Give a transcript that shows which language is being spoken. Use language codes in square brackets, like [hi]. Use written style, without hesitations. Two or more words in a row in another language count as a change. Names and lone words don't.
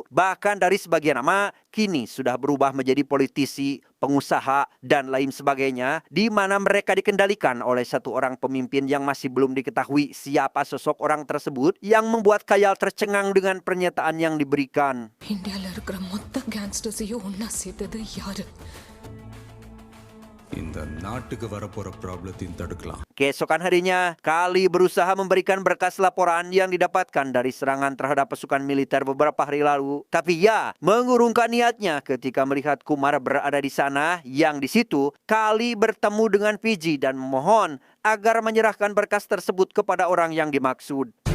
[id] Bahkan dari sebagian nama, kini sudah berubah menjadi politisi, pengusaha, dan lain sebagainya, di mana mereka dikendalikan oleh satu orang pemimpin yang masih belum diketahui siapa sosok orang tersebut, yang membuat Kayal tercengang dengan pernyataan yang diberikan. [ta] இந்தியால இருக்கிற மொத்த கேங்ஸ்டர்ஸையும் ஒன்னா சேர்த்தது யாரு? இந்த நாட்டுக்கு வரப்போற ப்ராப்ளத்தையும் தடுக்கலாம். [id] Keesokan harinya, Kali berusaha memberikan berkas laporan yang didapatkan dari serangan terhadap pasukan militer beberapa hari lalu. Tapi ia mengurungkan niatnya ketika melihat Kumar berada di sana, yang di situ Kali bertemu dengan Fiji dan memohon agar menyerahkan berkas tersebut kepada orang yang dimaksud.